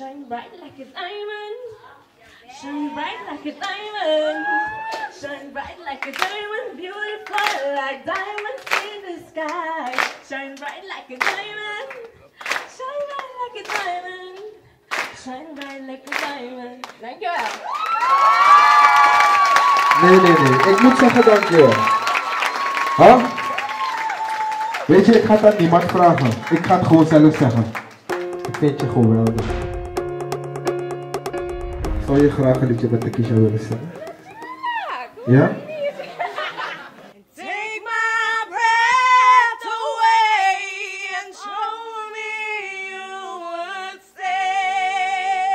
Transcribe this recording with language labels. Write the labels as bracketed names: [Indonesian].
[English] bright like a diamond. Shine bright like a diamond. Shine bright like a diamond. Beautiful like diamonds in the sky. Shine bright like a diamond. Shine bright like a diamond. Shine bright like a diamond. [Dutch] Dankjewel. Nee. Ik moet zeggen dankjewel. Huh? Weet je, ik ga het aan niemand vragen. Ik ga het gewoon zelf zeggen. Ik vind je geweldig. Zou je graag een liedje met Takisha willen zingen? Ja? [English] Take my breath away and show me you would stay.